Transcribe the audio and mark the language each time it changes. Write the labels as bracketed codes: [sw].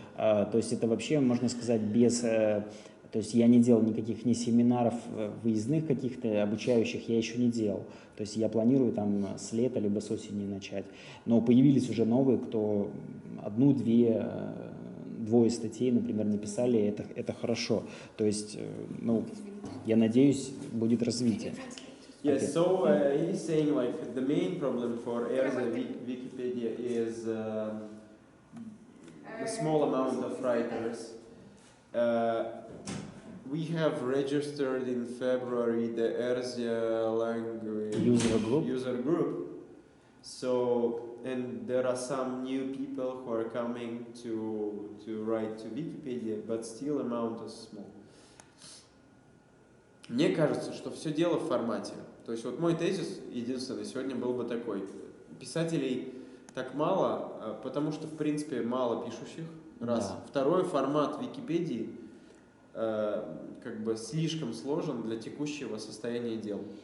[ru] То есть это вообще, можно сказать, без... То есть я не делал никаких ни семинаров выездных каких-то обучающих, я еще не делал. То есть я планирую там с лета либо с осени начать. Но появились уже новые, кто двое статей, например, написали, это хорошо. То есть, ну, я надеюсь, будет развитие. [en] Yes, so he's saying like the main problem for Erza Wikipedia is the small amount of writers. We have registered in February the Erzia language User group. So, and there are some new people who are coming to write to Wikipedia, but still amount is small. [ru] Мне кажется, что все дело в формате. То есть вот мой тезис единственный сегодня был бы такой. Писателей так мало, потому что, в принципе, мало пишущих. Раз. Да. Второй, формат Википедии как бы слишком сложен для текущего состояния дел.